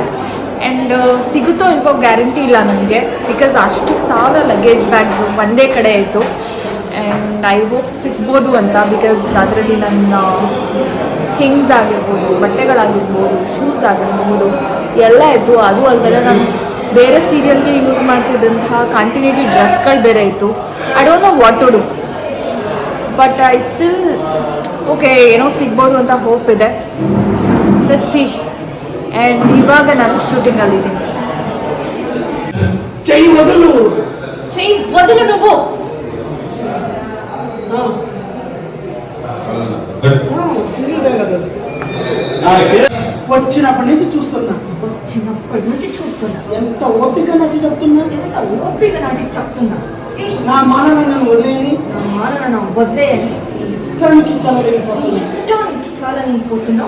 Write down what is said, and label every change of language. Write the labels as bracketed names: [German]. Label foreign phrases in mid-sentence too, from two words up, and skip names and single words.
[Kannada] ಆ್ಯಂಡ್ ಸಿಗುತ್ತೋ ಇಲ್ವೋ ಗ್ಯಾರಂಟಿ ಇಲ್ಲ ನನಗೆ, ಬಿಕಾಸ್ ಅಷ್ಟು ಸಾವಿರ [English] luggage bags [Kannada] ಒಂದೇ ಕಡೆ ಇತ್ತು. [English] and I hope [Kannada] ಸಿಗ್ಬೋದು ಅಂತ, ಬಿಕಾಸ್ ಅದರಲ್ಲಿ ನನ್ನ ಥಿಂಗ್ಸ್ ಆಗಿರ್ಬೋದು, ಬಟ್ಟೆಗಳಾಗಿರ್ಬೋದು, ಶೂಸ್ ಆಗಿರ್ಬೋದು ಎಲ್ಲ ಇತ್ತು. ಅದು ಅಲ್ಲದೆ ನಾನು ಬೇರೆ ಸೀರಿಯಲ್ಗೆ ಯೂಸ್ ಮಾಡ್ತಿದ್ದಂತಹ [English] continuity dresses [Kannada] ಬೇರೆ ಇತ್ತು. [English] I don't know what to do, but I still okay [Kannada] ಏನೋ ಸಿಗ್ಬೋದು ಅಂತ ಹೋಪ್ ಇದೆ. [English] let's see. [Kannada] ಆ್ಯಂಡ್ ಇವಾಗ ನಾನು ಶೂಟಿಂಗಲ್ಲಿದ್ದೀನಿ. ಚೈ ಮೊದಲು [Telugu] నువ్వు వచ్చినప్పటి నుంచి చూస్తున్నా ఎంత ఓపిక నచ్చి చెప్తున్నా నా మానవ నన్ను వదిలేయని ఇష్టానికి చాలా వెళ్ళిపోతున్నావు.